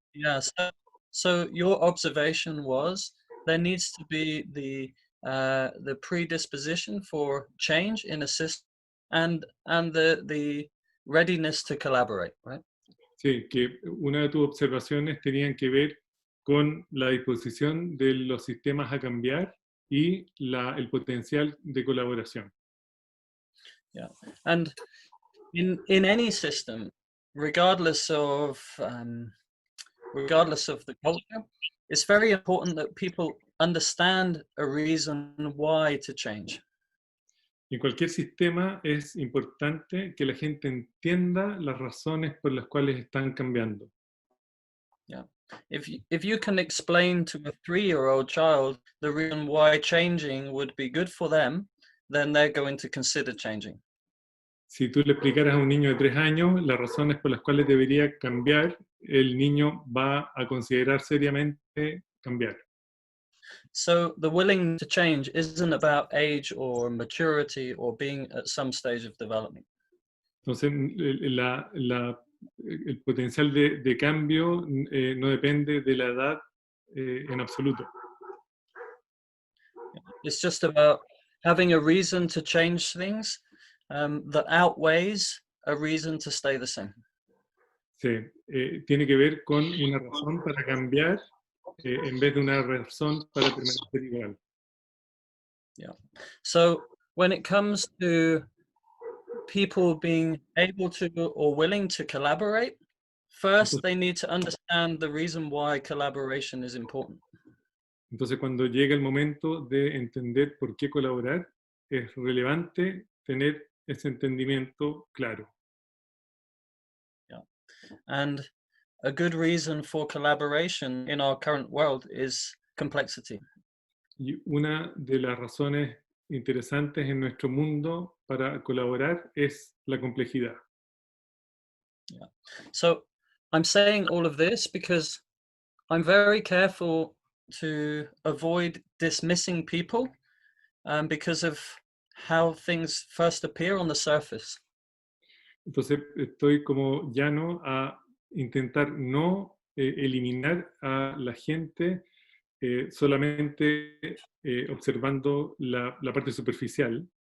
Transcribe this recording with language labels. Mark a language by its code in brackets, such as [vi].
[en] Yeah, so your observation was there needs to be the predisposition for change in a system and the readiness to collaborate, right? [es] Sí, que una de tus observaciones tenían que ver con la disposición de los sistemas a cambiar y el potencial de colaboración. [en] Yeah, and in any system, regardless of the culture, it's very important that people understand a reason why to change. [es] En cualquier sistema es importante que la gente entienda las razones por las cuales están cambiando. [en] Yeah. If you can explain to a 3-year-old child the reason why changing would be good for them, then they're going to consider changing. [es] Si tú le explicaras a un niño de 3 años las razones por las cuales debería cambiar, el niño va a considerar seriamente cambiar. [en] So the willing to change isn't about age or maturity or being at some stage of development. [es] Entonces, el potencial de cambio no depende de la edad en absoluto. [en] It's just about having a reason to change things that outweighs a reason to stay the same. [es] Sí, tiene que ver con una razón para cambiar en vez de una razón para permanecer igual. [en] Yeah. So when it comes to people being able to or willing to collaborate, first they need to understand the reason why collaboration is important. [es] Entonces, cuando llega el momento de entender por qué colaborar, es relevante tener ese entendimiento claro. [en] Yeah. And a good reason for collaboration in our current world is complexity. [es] Y una de las razones interesantes en nuestro mundo para colaborar es la complejidad. [en] Yeah. So I'm saying all of this because I'm very careful to avoid dismissing people because of how things first appear on the surface. [es] Entonces estoy como llano a intentar no eliminar a la gente solamente observando la parte superficial.